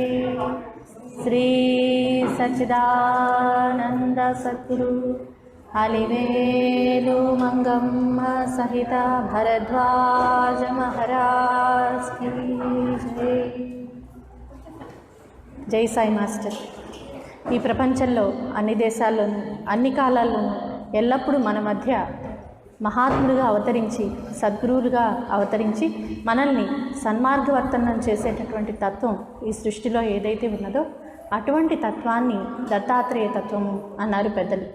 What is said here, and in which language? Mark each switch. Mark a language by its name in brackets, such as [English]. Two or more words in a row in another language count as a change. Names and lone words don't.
[Hindi] श्री सच्चिदानंद सद्गुरु अलिवेलु मंगम्म सहित भरद्वाज महाराज की जय। जय साई मास्टर। [Telugu] ఈ ప్రపంచంలో అన్ని దేశాల్లోనూ అన్ని కాలాల్లోనూ ఎల్లప్పుడూ మన మధ్య మహాత్ములుగా అవతరించి సద్గురువులుగా అవతరించి మనల్ని సన్మార్గవర్తనం చేసేటటువంటి తత్వం ఈ సృష్టిలో ఏదైతే ఉన్నదో అటువంటి తత్వాన్ని దత్తాత్రేయ తత్వము అన్నారు పెద్దలు.